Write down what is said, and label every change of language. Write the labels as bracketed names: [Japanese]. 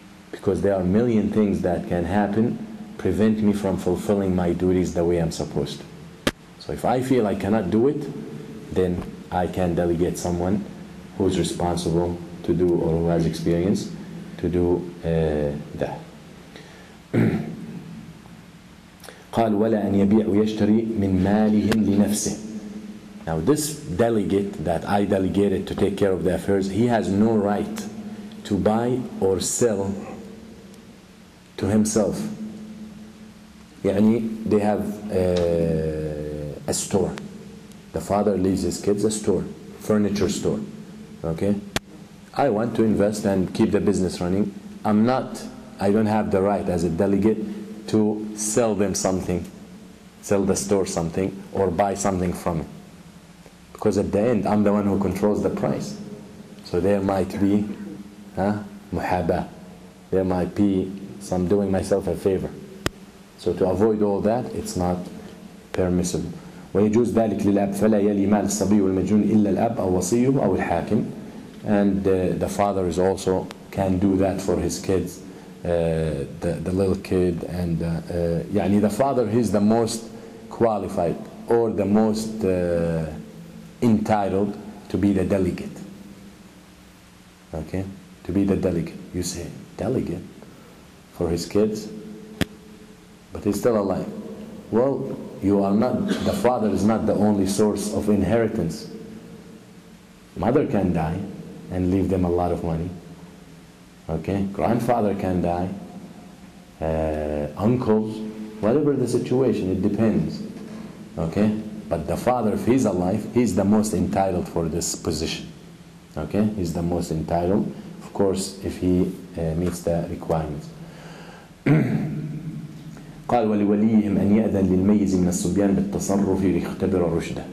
[English] Because there are a million things that can happen, prevent me from fulfilling my duties the way I'm supposed to. So if I feel I cannot do it, then I can delegate someone who's responsible to do, or who has experience to do that. [Arabic] قال ولا أن يبيع ويشتري من مالهم لنفسه. [English] Now this delegate that I delegated to take care of the affairs, he has no right to buy or sell to himself. يعني they have a store. The father leaves his kids a store, furniture store. Okay? I want to invest and keep the business running. I don't have the right as a delegate to sell them something, sell the store something, or buy something from it. Because at the end, I'm the one who controls the price. So there might be muhabah. There might be some doing myself a favor. So to avoid all that, it's not permissible. [Arabic] ويجوز ذلك للأب فلا يلي مال الصبي والمجنون إلا الأب أو وصيه أو الحاكم. [English] And the father is also can do that for his kids, the little kid, and يعني the father is the most qualified or the most entitled to be the delegate. Okay, to be the delegate. You say delegate for his kids, but he's still alive. Well, you are not. The father is not the only source of inheritance. Mother can die and leave them a lot of money. Okay, grandfather can die, uncles, whatever the situation, it depends. Okay, but the father, if he's alive, he's the most entitled for this position. Okay, he's the most entitled, of course, if he meets the requirements. [Arabic] قال ولوليهم أن يأذن للميز من الصبيان بالتصرف ليختبر رشده.